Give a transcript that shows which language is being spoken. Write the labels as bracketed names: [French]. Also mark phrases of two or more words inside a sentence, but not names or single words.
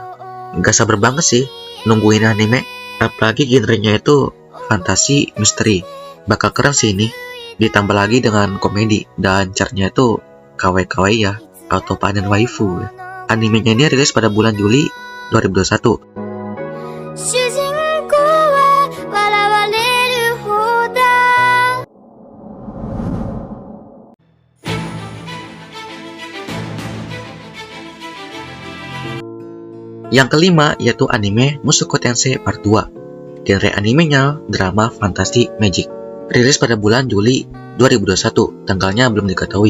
[Indonesian] Gak sabar banget sih nungguin anime, apalagi genrenya itu fantasi misteri. Bakal keren sih ini, ditambah lagi dengan komedi dan caranya itu kawaii ya, atau panen waifu. Animenya ini rilis pada bulan Juli 2021. [Japanese] 主人公は笑われる方だ [Indonesian] Yang kelima yaitu anime Mushoku Tensei Part 2. Genre animenya drama fantasi magic. Rilis pada bulan Juli 2021, tanggalnya belum diketahui.